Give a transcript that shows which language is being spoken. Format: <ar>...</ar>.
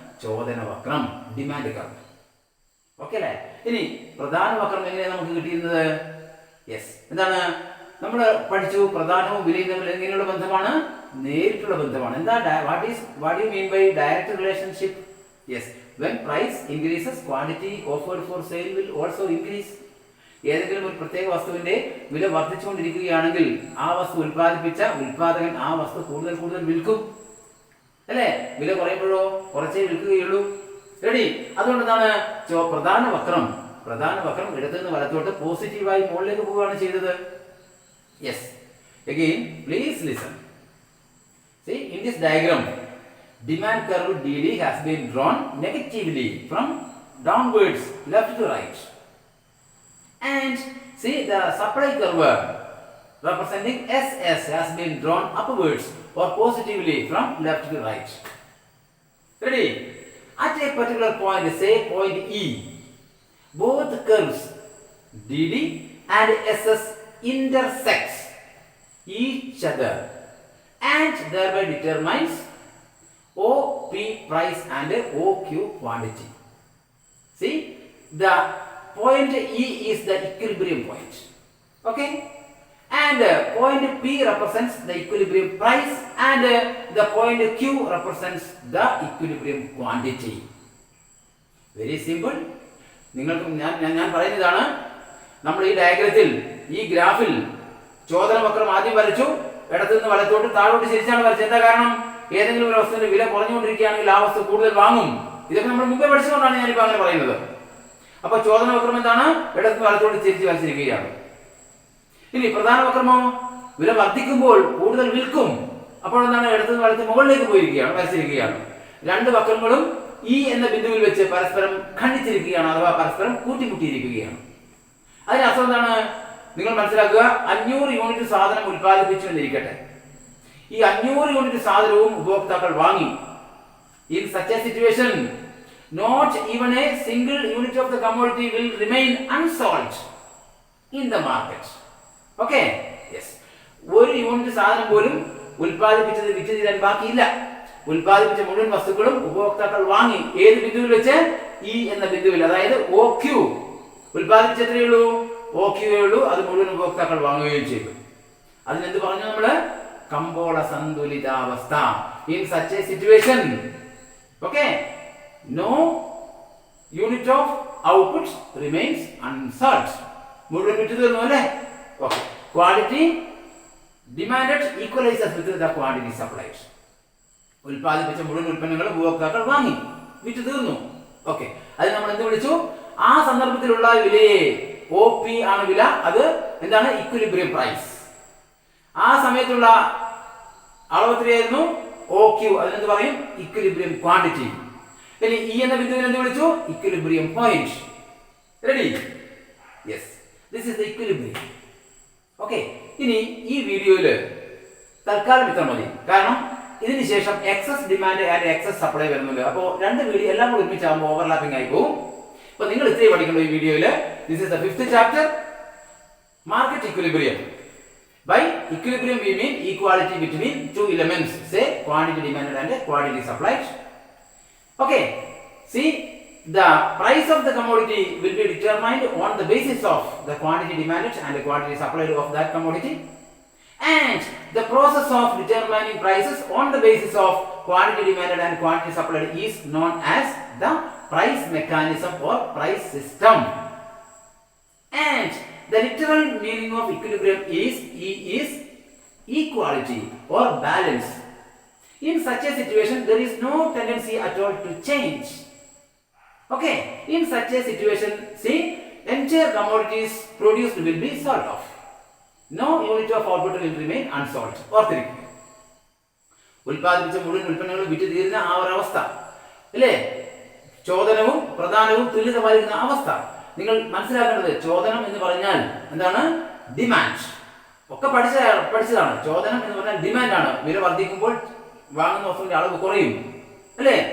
<ml>ചോദന വക്രം, demand curve. Okay അല്ലേ? ഇനി പ്രധാന വക്രം എങ്ങനെയാണ് നമുക്ക് കിട്ടിയിരുന്നത്? യെസ്, എന്താണ്? നമ്മൾ പഠിച്ചു പ്രധാനവും വിലയും തമ്മിൽ എങ്ങനെയുള്ള ബന്ധമാണ്? നേരിട്ടുള്ള ബന്ധമാണ്. എന്താ</ml> <en>What you mean by direct relationship? Yes, when price increases quantity offered for sale will also increase.</en> <ml>ഏതെങ്കിലും ഒരു പ്രത്യേക വസ്തുവിന്റെ വില വർദ്ധിച്ചുകൊണ്ടിരിക്കുകയാണെങ്കിൽ ആ വസ്തു ഉൽപ്പാദിപ്പിച്ച ഉൽപാദകൻ ആ വസ്തു കൂടുതൽ കൂടുതൽ വിൽക്കും, അല്ലേ? വില കുറയുമ്പോഴോ കുറച്ചേ വിൽക്കുകയുള്ളൂ. റെഡി? അതുകൊണ്ട് എന്താണ് പ്രധാന വക്രം ഇടത്തു നിന്ന് വലത്തോട്ട് പോസിറ്റീവായി മുകളിലേക്ക് പോവുകയാണ് ചെയ്തത്.</ml> <en>Yes, again please listen. See, in this diagram demand curve DD has been drawn negatively from downwards left to right, and see the supply curve representing SS has been drawn upwards or positively from left to right. Ready? At a particular point, say point E, both curves DD and SS intersects each other and thereby determines OP price and OQ quantity. See, the point E is the equilibrium point, okay, and point P represents the equilibrium price and the point Q represents the equilibrium quantity. Very simple.</en> <ml>നിങ്ങൾക്ക് ഞാൻ പറയുന്നതാണ്, നമ്മൾ ഈ ഡയഗ്രത്തിൽ ഈ ഗ്രാഫിൽ ചോദന വക്രം ആദ്യം വരച്ചു, ഇടത്തു നിന്ന് വലത്തോട്ട് താഴോട്ട് തിരിച്ചാണ് വരച്ചത്. എന്താ കാരണം? ഏതെങ്കിലും ഒരു വസ്തുവിന്റെ വില കുറഞ്ഞുകൊണ്ടിരിക്കുകയാണെങ്കിൽ ആ വസ്തു കൂടുതൽ വാങ്ങും. ഇതൊക്കെ നമ്മൾ മുമ്പേ പഠിച്ചുകൊണ്ടാണ് ഞാനിപ്പോൾ അങ്ങനെ പറയുന്നത്. അപ്പൊ ചോദന വക്രം എന്താണ്? ഇടത്തു നിന്ന് വലത്തോട്ട് തിരിച്ച് വരച്ചിരിക്കുകയാണ്. ഇനി പ്രധാന വക്രമോ? വില വർദ്ധിക്കുമ്പോൾ കൂടുതൽ വിൽക്കും. അപ്പോൾ എന്താണ്? ഇടത്തു നിന്ന് വലത്ത് മുകളിലേക്ക് പോയിരിക്കുകയാണ്, വരച്ചിരിക്കുകയാണ്. രണ്ട് വക്രങ്ങളും ഈ എന്ന ബിന്ദുവിൽ വെച്ച് പരസ്പരം ഖണ്ഡിച്ചിരിക്കുകയാണ്, അഥവാ പരസ്പരം കൂട്ടിമുട്ടിയിരിക്കുകയാണ്. അതിനർത്ഥം എന്താണ്? നിങ്ങൾ മനസ്സിലാക്കുക, 500 യൂണിറ്റ് സാധനം ഉൽപ്പാദിപ്പിച്ചു എന്നിരിക്കട്ടെ. ഈ 500 യൂണിറ്റ് സാധനവും ഉപഭോക്താക്കൾ വാങ്ങി.</ml> <en>In such a situation, not even a single unit of the commodity will remain unsold in the market. Okay? Yes.</en> <ml>ഒരു യൂണിറ്റ് സാധനം പോലും ഉൽപ്പാദിപ്പിച്ചത് വിറ്റ് തീരാൻ ബാക്കിയില്ല. ഉൽപ്പാദിപ്പിച്ച മുഴുവൻ വസ്തുക്കളും ഉപഭോക്താക്കൾ വാങ്ങി. ഏത് ബിന്ദുവിൽ വെച്ച്? ഈ എന്ന ബിന്ദുവിൽ, അതായത് OQ. ഉൽപ്പാദിപ്പിച്ച എത്രയേ ഉള്ളൂ? OQ ഉള്ളൂ. അത് മുഴുവൻ ഉപഭോക്താക്കൾ വാങ്ങുകയും ചെയ്തു. അതിനെന്ത് പറഞ്ഞു നമ്മള്? കമ്പോള സന്തുലിതാവസ്ഥ.</ml> <en>In such a situation, okay, no unit of output remains unsold.</en> <ml>മുഴുവൻ വിറ്റ് തീർന്നു, അല്ലേ?</ml> <en>Okay. Quantity demanded equalizes with the quantity supplied.</en> <ml>ഉൽപ്പാദിപ്പിച്ച മുഴുവൻ ഉൽപ്പന്നങ്ങളും ഉപഭോക്താക്കൾ വാങ്ങി, വിറ്റ് തീർന്നു. ഓക്കെ, അത് നമ്മൾ എന്ത് വിളിച്ചു? ആ സന്ദർഭത്തിലുള്ള വിലയെ OP ആണ് വില. അത് എന്താണ്? Equilibrium price. ആ സമയത്തുള്ള അളവ് എത്രയായിരുന്നു? OQ. അതിനെന്ത് പറയും? Equilibrium quantity. ഇനി ഈ എന്ന ബിന്ദുവിനെ എന്ത് വിളിച്ചു?</ml> <en>Equilibrium point. Ready? Yes, this is the equilibrium.</en> <ml>Okay, ഇനി ഈ വീഡിയോയിൽ തൽക്കാലം ഇത്ര മതി. കാരണം ഇതിന് ശേഷം excess demand and excess supply വരുന്നുണ്ട്. അപ്പോൾ രണ്ട് വീഡിയോ എല്ലാം കൂടി ഒരുമിച്ചാകുമ്പോൾ ഓവർലാപ്പിംഗ് ആയി പോകും. അപ്പോൾ നിങ്ങൾ ഇത്രയും പഠിക്കേണ്ട ഈ വീഡിയോയിൽ.</ml> <en>This is the 5th chapter, market equilibrium. By equilibrium we mean equality between two elements, say quantity demanded and quantity supplied. Okay, see, the price of the commodity will be determined on the basis of the quantity demanded and the quantity supplied of that commodity, and the process of determining prices on the basis of quantity demanded and quantity supplied is known as the price mechanism or price system. And the literal meaning of equilibrium is E is equality or balance. In such a situation, there is no tendency at all to change. Okay, in such a situation, see, entire commodities produced will be sold off. No unit of output will remain unsold.</en> <ml>ഓർത്തിരിക്കുക, ഉൽപ്പാദിപ്പിച്ച മുഴുവൻ ഉൽപ്പന്നങ്ങളും വിറ്റ് തീരുന്ന ആ ഒരു അവസ്ഥ, അല്ലേ? ചോദനവും പ്രധാനവും തുല്യതമായിരുന്ന അവസ്ഥ. നിങ്ങൾ മനസ്സിലാക്കേണ്ടത്, ചോദനം എന്ന് പറഞ്ഞാൽ എന്താണ്? ഡിമാൻഡ്. ഒക്കെ പഠിച്ചതാണ്. ചോദനം എന്ന് പറഞ്ഞാൽ ഡിമാൻഡ് ആണ്. വില വർദ്ധിക്കുമ്പോൾ വാങ്ങുന്ന വസ്തുവിന്റെ അളവ് കുറയും, അല്ലേ?</ml>